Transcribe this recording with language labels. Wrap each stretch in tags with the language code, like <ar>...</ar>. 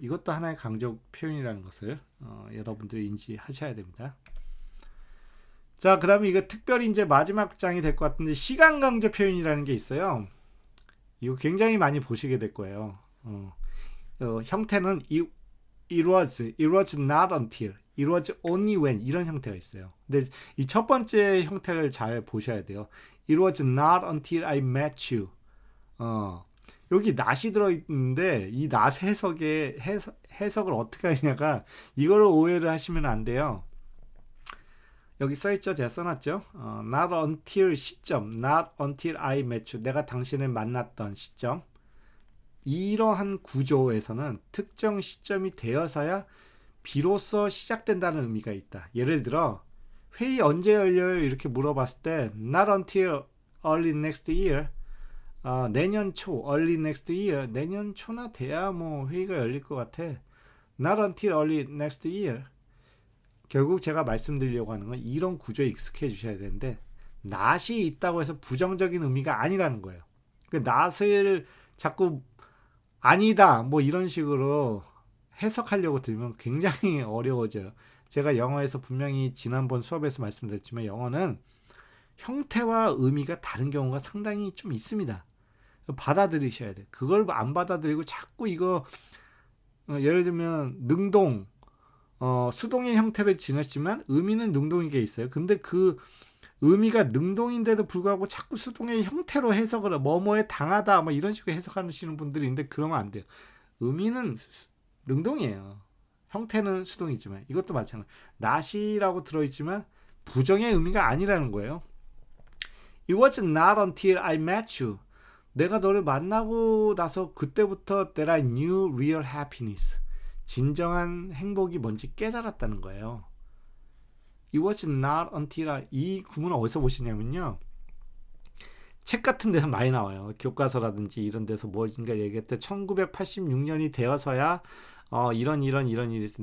<ko>이것도 하나의 강조 표현이라는 것을 여러분들이 인지하셔야 됩니다. 자, 그 다음에 이거 특별히 이제 마지막 장이 될 것 같은데, 시간 강조 표현이라는 게 있어요. 이거 굉장히 많이 보시게 될 거예요. 형태는</ko> <en>it was not until, it was only when,</en> <ko>이런 형태가 있어요. 근데 이 첫 번째 형태를 잘 보셔야 돼요.</ko> <en>It was not until I met you.</en> <ko>여기 not이 들어있는데 이 not 해석을 어떻게 하냐가, 이거를 오해를 하시면 안 돼요. 여기 써있죠? 제가 써놨죠?</ko> <en>Not until 시점, not until I met you. 내가 당신을 만났던 시점. 이러한 구조에서는 특정 시점이 되어서야 비로소 시작된다는 의미가 있다.</en> <ko>예를 들어 회의 언제 열려요? 이렇게 물어봤을 때</ko> <en>not until early next year.</en> <ko>내년 초,</ko> <en>early next year.</en> <ko>내년 초나 돼야 회의가 열릴 것 같아.</ko> <en>Not until early next year.</en> <ko>결국 제가 말씀드리려고 하는 건 이런 구조에 익숙해 주셔야 되는데, not이 있다고 해서 부정적인 의미가 아니라는 거예요. 그 not을 자꾸 아니다 이런 식으로 해석하려고 들면 굉장히 어려워져요. 제가 영어에서 분명히 지난번 수업에서 말씀드렸지만 영어는 형태와 의미가 다른 경우가 상당히 좀 있습니다. 받아들이셔야 돼요. 그걸 안 받아들이고 자꾸 이거 예를 들면 능동 수동의 형태를 지녔지만 의미는 능동인 게 있어요. 근데 그 의미가 능동인데도 불구하고 자꾸 수동의 형태로 해석을 뭐뭐에 당하다 뭐 이런 식으로 해석하시는 분들이 있는데 그러면 안 돼요. 의미는 능동이에요. 형태는 수동이지만 이것도 마찬가지. not이라고 들어있지만 부정의 의미가 아니라는 거예요.</ko> <en>It was not until I met you.</en> <ko>내가 너를 만나고 나서 그때부터</ko> <en>that I knew real happiness.</en> <ko>진정한 행복이 뭔지 깨달았다는 거예요.</ko> <en>It was not until</en> <ko>이 구문을 어디서 보시냐면요. 책 같은 데서 많이 나와요. 교과서라든지 이런 데서 뭔가 얘기할 때 1986년이 되어서야 이런 일이 있어.</ko>